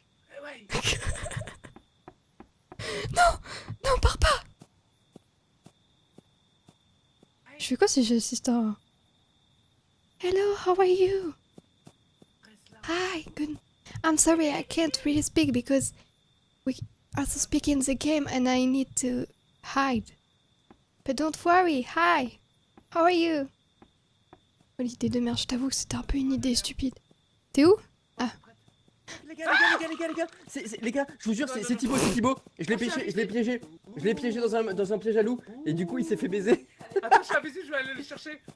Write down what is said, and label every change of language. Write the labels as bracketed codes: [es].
[fr] Riway. Non, pars pas. Je fais quoi si j'assiste à... [en] Hello, how are you? [fr] Reste là. [en] Hi, good. I'm sorry, I can't really speak because we also speak in the game and I need to hide. But don't worry, hi. How are you? [fr] Oh, l'idée de merde, je t'avoue que c'était un peu une idée stupide. T'es où? Les gars, les gars, je vous jure, c'est Thibaut. Je l'ai piégé dans un piège à loup, et du coup il s'est fait baiser. Attends, je suis invisible, je vais aller le chercher.